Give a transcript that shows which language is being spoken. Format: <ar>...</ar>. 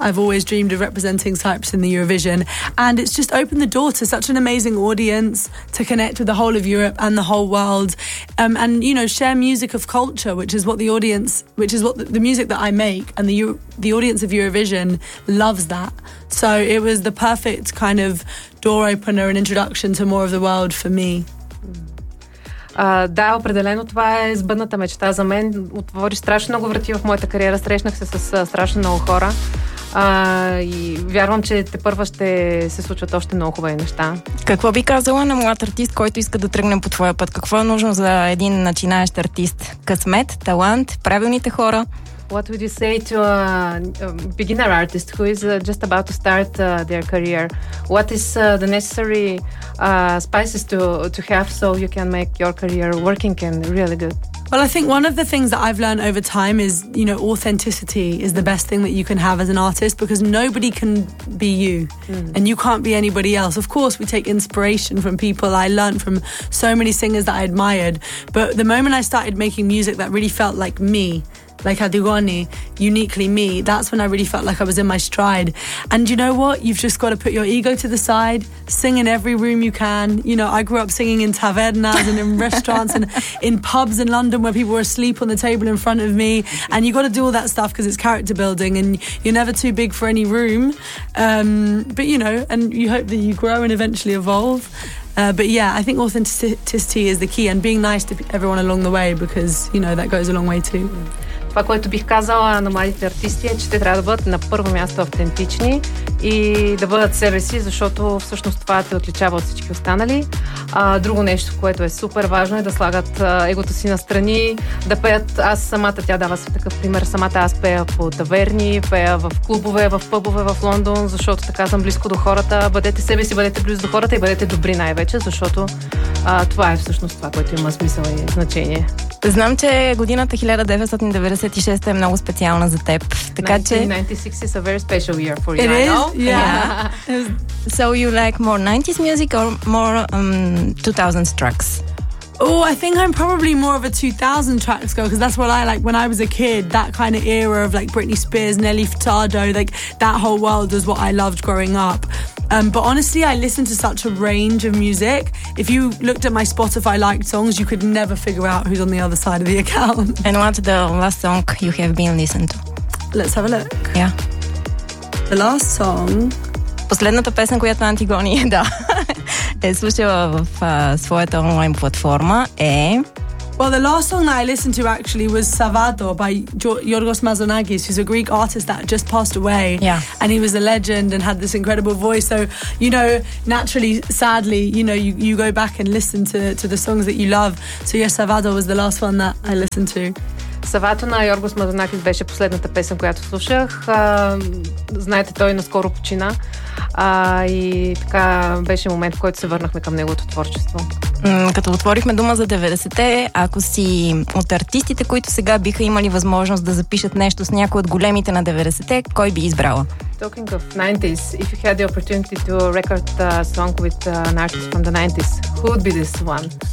<en>I've always dreamed of representing Cyprus in the Eurovision. And it's just opened the door to such an amazing audience to connect with the whole of Europe and the whole world. And, you know, share music of culture, which is what the audience, which is what the music that I make and the audience of Eurovision loves that. So it was the perfect kind of door opener and introduction to more of the world for me.</en> <bg>Да, определено това е сбъдната мечта за мен. Отвори страшно много врати в моята кариера. Срещнах се с страшно много хора. И вярвам, че те първа ще се случват още много хубави неща. Какво би казала на млад артист, който иска да тръгне по твоя път? Какво е нужно за един начинаещ артист? Късмет, талант, правилните хора?</bg> <en>What would you say to a beginner artist who is just about to start their career? What is the necessary spices to have so you can make your career working and really good? Well, I think one of the things that I've learned over time is, you know, authenticity is the best thing that you can have as an artist because nobody can be you and you can't be anybody else. Of course, we take inspiration from people. I learned from so many singers that I admired. But the moment I started making music that really felt like me, like Adigoni, uniquely me, that's when I really felt like I was in my stride. And you know what? You've just got to put your ego to the side, sing in every room you can. You know, I grew up singing in tavernas and in restaurants and in pubs in London where people were asleep on the table in front of me. And you got to do all that stuff because it's character building and you're never too big for any room. But you know, and you hope that you grow and eventually evolve. But yeah, I think authenticity is the key and being nice to everyone along the way because, you know, that goes a long way too.</en> <bg>Това, което бих казала на младите артисти, е, че те трябва да бъдат на първо място автентични и да бъдат себе си, защото всъщност това те отличава от всички останали. Друго нещо, което е супер важно, е да слагат егото си настрани, да пеят. Аз самата, тя дава се такъв пример, самата аз пея по таверни, пея в клубове, в пъбове в Лондон, защото така съм близко до хората. Бъдете себе си, бъдете близо до хората и бъдете добри най-вече, защото това е всъщност това, което има смисъл и значение. Знам, че годината 1996 е много специална за теб. Така 1996 че...</bg> <en>is a very special year for you, it I know. Yeah. So you like more 90s music or more 2000s tracks? Oh, I think I'm probably more of a 2000 tracks girl, because that's what I like when I was a kid. That kind of era of like Britney Spears, Nelly Furtado, like that whole world is what I loved growing up. But honestly, I listen to such a range of music. If you looked at my Spotify liked songs, you could never figure out who's on the other side of the account. And what's the last song you have been listening to? Let's have a look. Yeah. The last song...</en> <bg>Последната песен, която Антигони е, да, е слушала в своята онлайн платформа е...</bg> <en>Well, the last song that I listened to actually was Savado by Yorgos Mazonagis, who's a Greek artist that just passed away. Yeah. And he was a legend and had this incredible voice. So, you know, naturally, sadly, you know, you go back and listen to the songs that you love. So, yes, Savado was the last one that I listened to.</en> <bg>Савато на Йоргос Мазонакис беше последната песен, която слушах. Знаете, той наскоро почина. И така беше момент, в който се върнахме към неговото творчество. Като отворихме дума за 90-те, ако си от артистите, които сега биха имали възможност да запишат нещо с някой от големите на 90-те, кой би избрала?</bg> <en>Talking of 90s, if you had the opportunity to record a song with an artist from the 90s, who would be this one?</en>